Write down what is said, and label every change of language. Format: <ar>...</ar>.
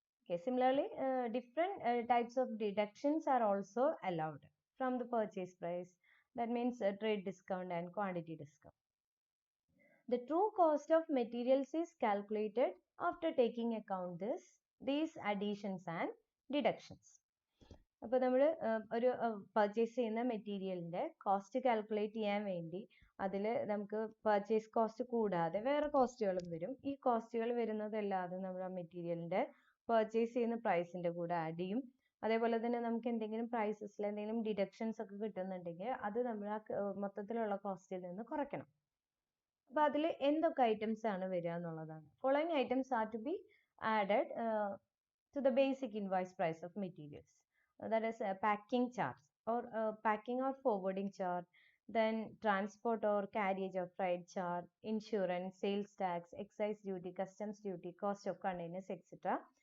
<en>Okay, similarly, different types of deductions are also allowed from the purchase price. That means trade discount and quantity discount. The true cost of materials is calculated after taking account these additions and deductions.</en> <ml>അപ്പോൾ നമ്മൾ ഒരു purchase ചെയ്യുന്ന മെറ്റീരിയലിൻ്റെ cost calculate ചെയ്യാൻ വേണ്ടി അതിൽ നമുക്ക് purchase cost കൂടാതെ വേറെ കോസ്റ്റുകളും വരും. ഈ കോസ്റ്റുകൾ വരുന്നതല്ലാതെ നമ്മൾ ആ മെറ്റീരിയലിൻ്റെ പർച്ചേസ് ചെയ്യുന്ന പ്രൈസിൻ്റെ കൂടെ ആഡ് ചെയ്യും. അതേപോലെ തന്നെ നമുക്ക് എന്തെങ്കിലും പ്രൈസസിൽ എന്തെങ്കിലും ഡിഡക്ഷൻസ് ഒക്കെ കിട്ടുന്നുണ്ടെങ്കിൽ അത് നമ്മൾ ആ മൊത്തത്തിലുള്ള കോസ്റ്റിൽ നിന്ന് കുറയ്ക്കണം. അപ്പോൾ അതിൽ എന്തൊക്കെ ഐറ്റംസ് ആണ് വരിക എന്നുള്ളതാണ്.</ml> <en>Following items are to be added to the basic invoice price of materials. That is packing charge or packing or forwarding charge, then transport or carriage of freight charge, insurance, sales tax, excise duty, customs duty, cost of containers, etc.</en>